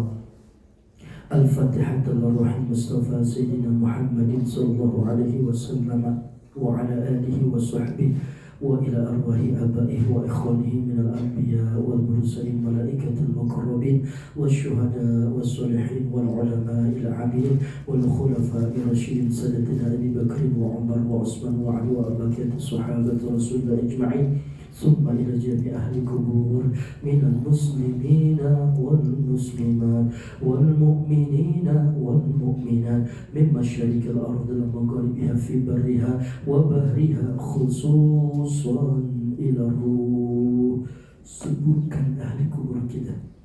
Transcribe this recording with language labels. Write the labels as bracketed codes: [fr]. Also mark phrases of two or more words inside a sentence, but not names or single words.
[ar] الفاتحة على روح المصطفى سيدنا محمد صلى الله عليه وسلم وعلى آله وصحبه وإلى أرواح آبائه وإخوانه من الأنبياء والمرسلين ملائكة المقربين والشهداء والصالحين والعلماء العاملين والخلفاء الراشدين سادتنا أبي بكر وعمر وعثمان وعلي وبقية صحابة رسول الله أجمعين. ثم إلى جميع أهل القبور من المسلمين والمسلمات والمؤمنين والمؤمنات من مشارق الأرض ومغاربها في برها وبحرها خصوصا إلى الروح. [id] Sebutkan ahli kubur kita.